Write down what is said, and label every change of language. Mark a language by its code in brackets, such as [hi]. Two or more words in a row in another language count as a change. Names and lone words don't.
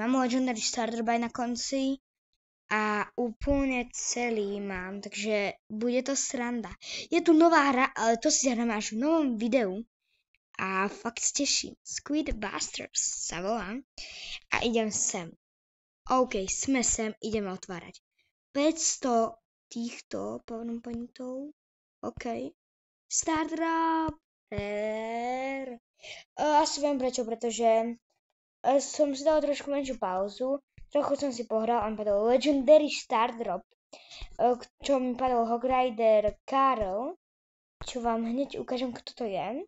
[sk] Mám Legendary Star Drop aj na konci a úplne celý mám, takže bude to sranda. Je tu nová hra, ale to si zahráme až v novom videu. A fakt sa teším. Squid Busters sa volá. A idem sem. OK, sme sem, ideme otvárať. 500 týchto powerpointov. [en] OK. Start drop. [sk] Asi viem prečo, pretože som si dal trošku menšiu pauzu. Trochu som si pohral, on padol Legendary Star Drop, čo mi padol Hog Rider Karl, čo vám hneď ukážem, kto to je.